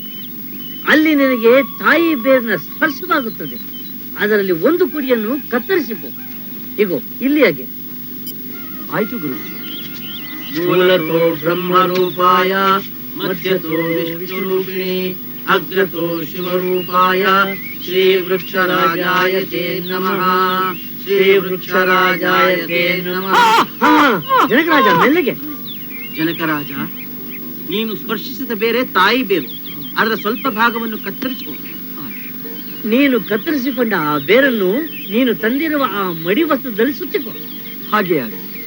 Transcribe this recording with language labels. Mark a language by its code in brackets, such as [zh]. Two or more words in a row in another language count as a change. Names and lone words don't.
[kn] ಅಲ್ಲಿ ನಿನಗೆ ತಾಯಿ ಬೇರಿನ ಸ್ಪರ್ಶವಾಗುತ್ತದೆ. ಅದರಲ್ಲಿ ಒಂದು ಕುಡಿಯನ್ನು ಕತ್ತರಿಸಿಕೊ. ಹೀಗೋ ಇಲ್ಲಿಯಾಗೆ. ಆಯ್ತು ಗುರು. [sa] ಮೂಲತೋ ಬ್ರಹ್ಮರೂಪಾಯ ಮಧ್ಯತೋ ವಿಷ್ಣುರೂಪಿಣಿ ಅಗ್ರತೋ ಶಿವರೂಪಾಯ ಶ್ರೀ ವೃಕ್ಷರಾಜಾಯ ತೇ ನಮಃ. ಶ್ರೀ ವೃಕ್ಷರಾಜಾಯ ತೇ ನಮಃ. [kn] ಜನಕರಾಜ, ಮೆಲ್ಲಗೆ. ಜನಕರಾಜ, ನೀನು ಸ್ಪರ್ಶಿಸಿದ ಬೇರೆ ತಾಯಿ ಬೇರು. ಅದರ ಸ್ವಲ್ಪ ಭಾಗವನ್ನು ಕತ್ತರಿಸಿಕೋ. ನೀನು ಕತ್ತರಿಸಿಕೊಂಡ ಆ ಬೇರನ್ನು ನೀನು ತಂದಿರುವ ಆ ಮಡಿ ವಸ್ತ್ರದಲ್ಲಿ ಸುತ್ತಿಕೊ. ಹಾಗೆ ಆಗಲಿ.